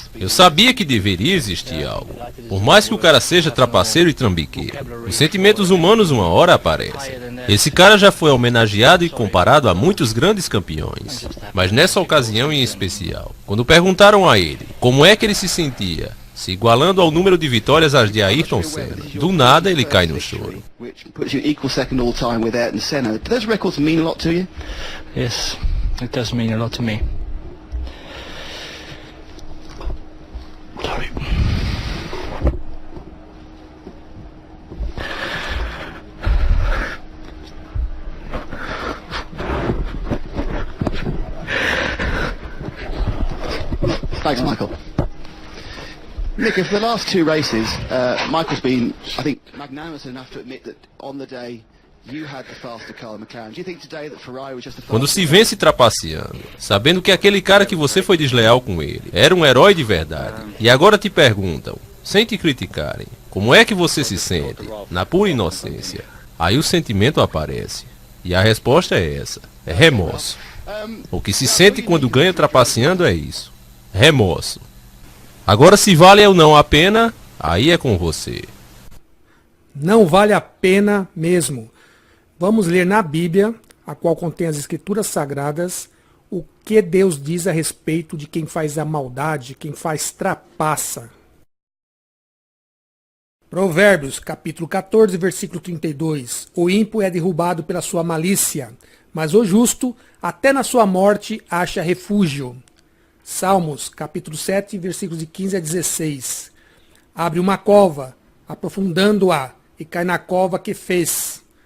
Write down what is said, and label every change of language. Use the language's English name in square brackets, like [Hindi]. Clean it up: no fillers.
[Portuguese] Eu sabia que deveria existir algo. Por mais que o cara seja trapaceiro e trambiqueiro, os sentimentos humanos uma hora aparecem. Esse cara já foi homenageado e comparado a muitos grandes campeões. Mas nessa ocasião em especial, quando perguntaram a ele como é que ele se sentia, se igualando ao número de vitórias às de Ayrton Senna, do nada ele cai no choro. [English] Yes, it does mean a lot to me. Sorry. Thanks, Michael. Nick, for the last two races, Michael's been, I think, magnanimous enough to admit that on the day you had the faster car in McLaren. Do you think today that Ferrari was just the [Portuguese] Quando se vence trapaceando, sabendo que aquele cara que você foi desleal com ele era um herói de verdade, e agora te perguntam, sem te criticarem, como é que você se sente, na pura inocência, aí o sentimento aparece. E a resposta é essa, é remorso. O que se sente quando ganha trapaceando é isso, remorso. Agora, se vale ou não a pena, aí é com você. Não vale a pena mesmo. Vamos ler na Bíblia, a qual contém as Escrituras Sagradas, o que Deus diz a respeito de quem faz a maldade, quem faz trapaça. Provérbios, capítulo 14, versículo 32. O ímpio é derrubado pela sua malícia, mas o justo, até na sua morte, acha refúgio. Salmos, capítulo 7, versículos de 15 a 16. Abre uma cova, aprofundando-a, e cai na cova que fez.